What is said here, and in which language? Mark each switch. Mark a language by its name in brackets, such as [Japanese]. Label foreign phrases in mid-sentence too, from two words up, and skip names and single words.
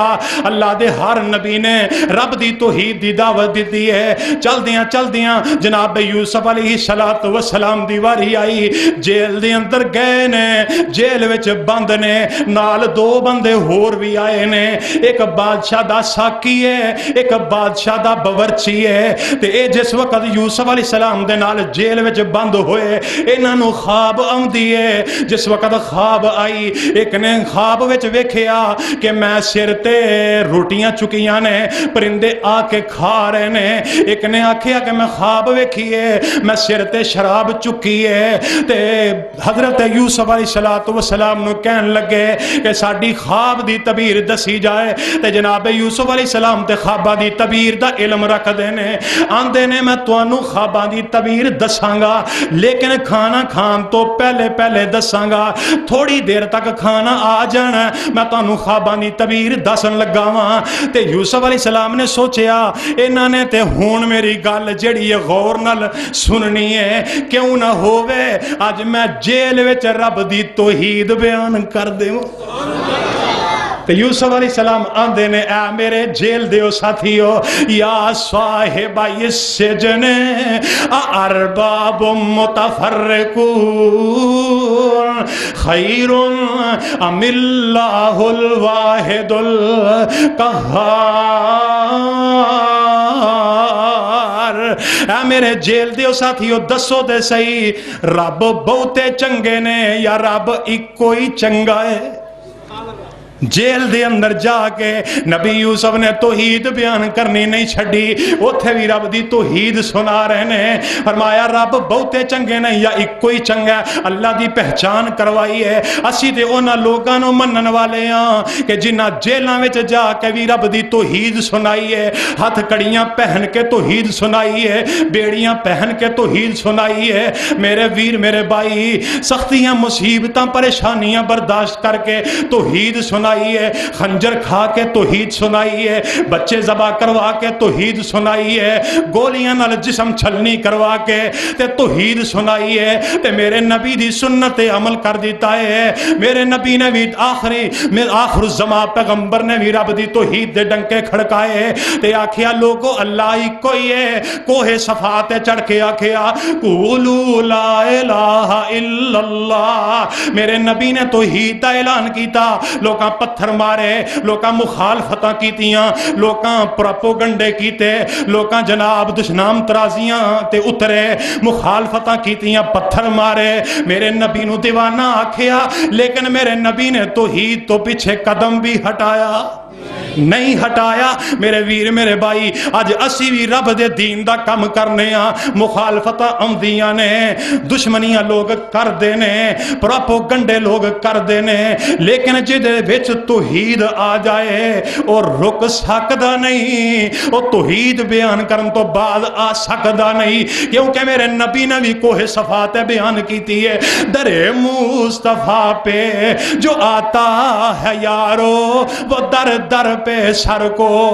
[Punjabi] اللہ دے ہر نبی نے رب دی توحید دی دعوت دیتی ہے۔ چل دیاں جناب یوسف علیہ السلام دی واری آئی، جیل دے اندر گئے نے، جیل وچ بند نے، نال 2 بندے ہور بھی آئے نے، ایک بادشاہ دا ساکی ہے، ایک بادشاہ دا باورچی ہے، تے اے جس وقت یوسف علیہ السلام دے نال جیل وچ بند ہوئے، انہاں نو خواب آندی ہے۔ جس وقت خواب آئی، ایک نے خواب وچ ویکھیا کہ میں سر تے روٹیاں چکیاں نے، پرندے آ کے کھا رہے نے، ایک نے آکھیا کہ میں خواب ویکھیے میں سر تے شراب چکی ہے، تے حضرت یوسف علیہ السلام نو کہن لگے کہ ساڈی خواب دی تعبیر دسی جائے، تے جناب یوسف علیہ السلام تے خواباں دی تعبیر دا علم رکھ دینے، آندے نے میں تانوں خواباں دی تعبیر دساں گا، لیکن کھانا کھان تو پہلے دساں گا، تھوڑی دیر تک کھانا آ جانا، میں تانوں خواباں دی تعبیر دسن لگا واں۔ تے یوسف علیہ السلام نے سوچیا انہاں نے تے ہون میری گل جڑی ہے غور نال سننی ہے، کیوں نہ ہووے اج میں جیل وچ رب دی توحید بیان کر دیواں۔ تو یوسف علیہ السلام آندے نے اے میرے جیل دیو ساتھیو، [Arabic] یا صاحب السجن ارباب متفرقون خیر ام اللہ الواحد القہار۔ [Punjabi] اے میرے جیل دیو ساتھیو دسو دے صحیح، رب بہتے چنگے نے یا رب ایکو ہی چنگا ہے؟ جیل دے اندر جا کے نبی یوسف نے توحید بیان کرنی نہیں چھڑی، اوتھے بھی رب دی توحید سنا رہے ہیں۔ فرمایا رب بہتے چنگے نہیں یا ایک کوئی چنگا، اللہ دی پہچان کروائی ہے۔ اسی تے اونا لوگاں نو منن والے ہاں کہ جنہ جیلاں وچ جا کے بھی رب دی توحید سنائی ہے، ہاتھ کڑیاں پہن کے توحید سنائی ہے، بیڑیاں پہن کے توحید سنائی ہے۔ میرے ویر میرے بھائی، سختیاں مصیبتاں پریشانیاں برداشت کر کے توحید سنائی سنائی ہے، خنجر کھا کے توحید سنائی ہے، بچے ذبح کروا کے توحید سنائی ہے، گولیاں نال جسم چھلنی کروا کے تے توحید سنائی ہے، تے میرے نبی دی سنت عمل کر دیتا ہے۔ میرے نبی نے بھی آخر الزمان پیغمبر نے بھی رب دی توحید دے ڈنکے کھڑکائے تے آکھیا لوگو اللہ ہی کوئی ہے، کوہ صفا تے چڑھ کے آکھیا [Arabic] قولوا لا الہ الا اللہ۔ [Punjabi] میرے نبی نے توحید دا اعلان کیتا، لوکاں پتھر مارے، لوکاں مخالفتاں کیتیاں، لوکاں پروپوگنڈے کیتے، لوکاں جناب دشنام ترازیاں تے اترے، مخالفتاں کیتیاں، پتھر مارے، میرے نبی نو دیوانہ آکھیا، لیکن میرے نبی نے توحید تو پیچھے قدم بھی ہٹایا نہیں ہٹایا۔ میرے ویر میرے بھائی، اج اسی بھی رب دے دین دا کم کرنے ہاں، مخالفتاں آندیاں نے، دشمنیاں لوگ کر دینے، پروپوگنڈے لوگ کر دینے، لیکن جدے وچ توحید آ جائے اور رک سکدا نہیں، وہ توحید بیان کرن تو بعد آ سکدا نہیں، کیونکہ میرے نبی نے بھی کوہ صفا تے بیان کیتی ہے، [Urdu] در مصطفیٰ پہ جو آتا ہے یارو وہ در در پہ سر کو